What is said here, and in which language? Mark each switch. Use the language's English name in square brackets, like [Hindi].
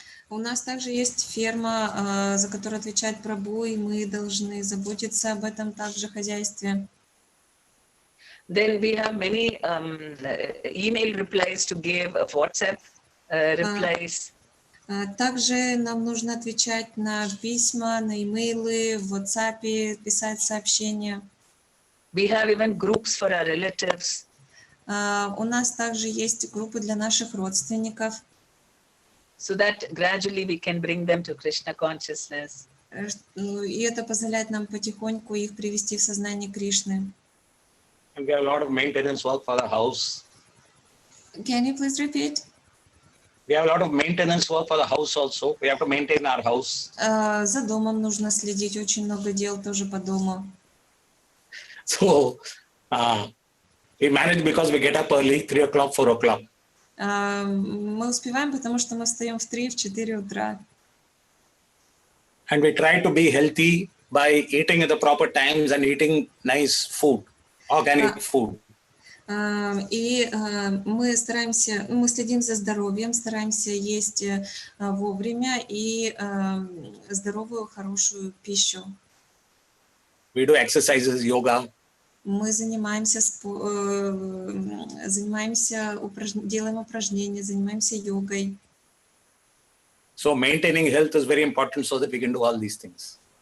[Russian] У нас также есть ферма, за которую отвечает Прабху, и мы должны заботиться об этом также хозяйстве. [English] Then we have many email replies to give, WhatsApp replies. [Russian] Также нам нужно отвечать на письма, на имейлы, в WhatsApp, писать сообщения. [English] We have even groups for our relatives. [Russian] У нас также есть группы для наших родственников. [English] So that gradually we can bring them to Krishna consciousness. [Russian] И это позволяет нам потихоньку их привести в сознание Кришны. [English] And we have a lot of maintenance work for the house. Can you please repeat? We have a lot of maintenance work for the house also. We have to maintain our house. [Russian] За домом нужно следить, очень много дел тоже по дому. [English] So we manage because we get up early, 3 o'clock, 4 o'clock. [Russian] Мы успеваем, потому что мы встаем в 3-4 утра. [English] And we try to be healthy by eating at the proper times and eating nice food, organic food. [Russian] И мы стараемся, мы следим за здоровьем, стараемся есть вовремя и здоровую, хорошую пищу. [English] We do exercises, yoga. [Russian] Мы занимаемся, делаем упражнения, занимаемся йогой. [English] So maintaining health is very important so that we can do all these things.